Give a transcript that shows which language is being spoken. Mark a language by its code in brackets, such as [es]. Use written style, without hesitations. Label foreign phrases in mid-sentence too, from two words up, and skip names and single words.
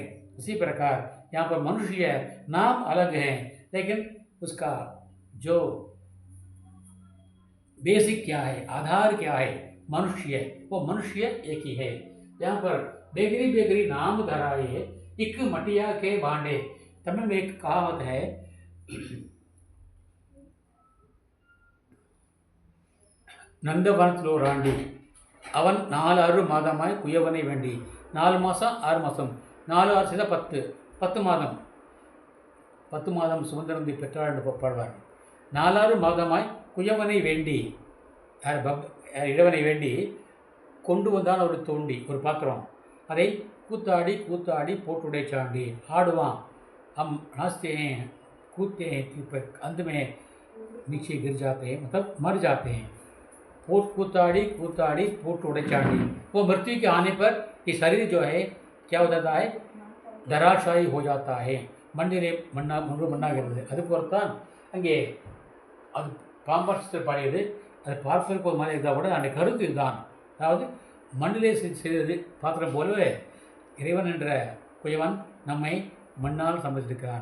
[hi] इसी प्रकार यहाँ पर मनुष्य है, नाम अलग है, लेकिन उसका जो बेसिक क्या है, आधार क्या है, मनुष्य, वो मनुष्य एक ही है। यहाँ पर बेगरी बेगरी नाम धराए, एक मटिया के भांडे। तमिल में एक कहावत है, [ta] நந்தவனத்தில் ஒரு ஆண்டி, அவன் 4 மாதமாய் குயவனை வேண்டி. 4 மாதம் 6 மாதம், 4 6 செய்தால் 10, 10 மாதம், 10 மாதம் சுதந்திரந்தி பெற்றாள் என்று பாடுவார். 4 மாதமாய் குயவனை வேண்டி, இறைவனை வேண்டி கொண்டு வந்தான் ஒரு தோண்டி, ஒரு பாத்திரம். அதை கூத்தாடி கூத்தாடி போட்டுடை சாண்டி, ஆடுவான். [hi] हम नाचते हैं, कूदते हैं, पर अंत में नीचे गिर जाते हैं, मतलब मर जाते हैं। [ta] கூத்தாடி கூத்தாடி போட்டு உடைத்தாண்டி, [hi] वो मृत्यु के आने पर ये शरीर जो है क्या हो जाता है, धराशायी हो जाता है, [ta] மண்ணிலே மண்ணாகிறது. அதுபோல்தான் அங்கே அது பாம்பரசத்தில் பாடியது. அது பார்ப்பதற்கு ஒரு மாதிரி இருந்தால் கூட அந்த கருத்து இதுதான். அதாவது மண்ணிலே செய்தது பாத்திரம் போலவே இறைவன் என்ற குயவன் நம்மை மண்ணால் சமைத்திருக்கிறான்.